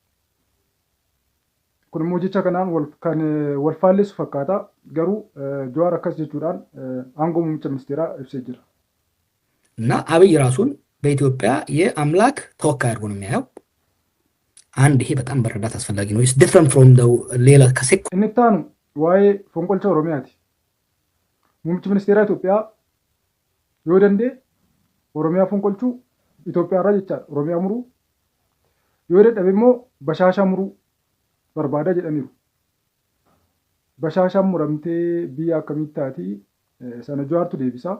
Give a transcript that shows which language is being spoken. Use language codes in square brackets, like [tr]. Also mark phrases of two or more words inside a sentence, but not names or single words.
[om] Kun immoo jecha kanaan kan wal faalleessu fakkaata. Garuu Jawaar akkas jechuudhaan aangoo muummicha ministeeraa ibsee jira [am] እና አብይ ራሱን በኢትዮጵያ የአምላክ ተወካይ አድርጎ ነው የሚያየው። አንድ ይሄ በጣም በረዳት አስፈላጊ ነው። [en] It's different from [am] ሌላ ከሴክ [om] እንታኑ waa'ee fonqolcha Oromiyaati. Muummichi ministeeraa Itoophiyaa yoo danda'e Oromiyaa fonqolchuu Itoophiyaarraa jechaadha. Oromiyaa muruu yoo dadhabe immoo bashaashaa muruu barbaada jedhaniiru. Bashaashaan muramtee biyya akkamitti taati sana Jawaartu deebisaa.